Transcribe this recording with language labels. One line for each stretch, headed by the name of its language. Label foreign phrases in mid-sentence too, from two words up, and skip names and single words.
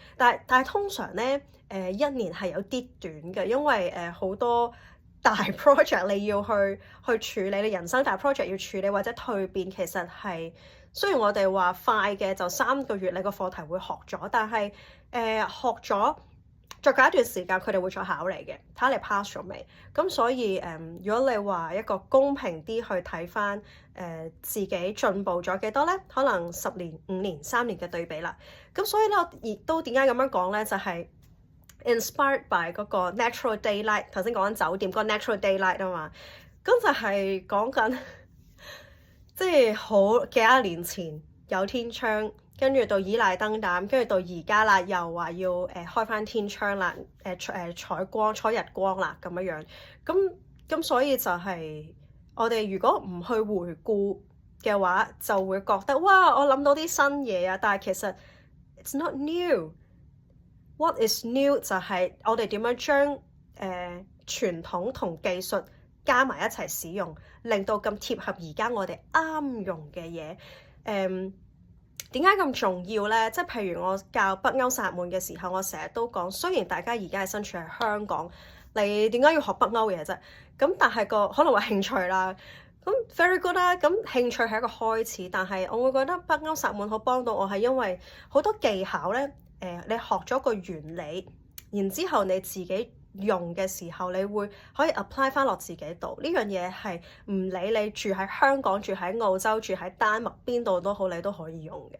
Cantonese: 但係通常咧1年係有啲短嘅，因為好多大 project 你要去處理，你人生大 project 要處理或者蛻變，其實係雖然我哋話快嘅就3個月你個課題會學咗，但係學咗再隔一段時間佢哋會再考你嘅，睇下你 pass 咗未。咁所以如果你話一個公平啲去睇翻自己進步咗幾多咧，可能10年、5年、3年嘅對比啦。咁所以咧我亦都點解咁樣講咧，就係
English: inspired by
Cantonese: 嗰個
English: natural daylight，
Cantonese: 頭先講緊酒店嗰個
English: natural daylight
Cantonese: 啊嘛，咁就係講緊即係好幾多年前有天窗，跟住到依賴燈膽，跟住到而家啦，又話要開翻天窗啦，採日光啦咁樣樣，咁所以就係我哋如果唔去回顧嘅話，就會覺得哇我諗到啲新嘢啊，但係其實
English: it's not
Cantonese: new。
English: What is new
Cantonese: 就係我哋點樣將傳統同技術加埋一齊使用，令到咁貼合而家我哋啱用嘅嘢。點解咁重要咧？即係譬如我教北歐薩滿嘅時候，我成日都講，雖然大家而家係身處喺香港，你點解要學北歐嘢啫？咁但係可能話興趣啦，咁
English: very good
Cantonese: 啦。咁興趣係一個開始，但係我會覺得北歐薩滿好幫到我，係因為好多技巧咧。你學咗個原理，然之後你自己用嘅時候，你會可以 apply 翻落自己度。呢樣嘢係唔理你住喺香港、住喺澳洲、住喺丹麥邊度都好，你都可以用嘅。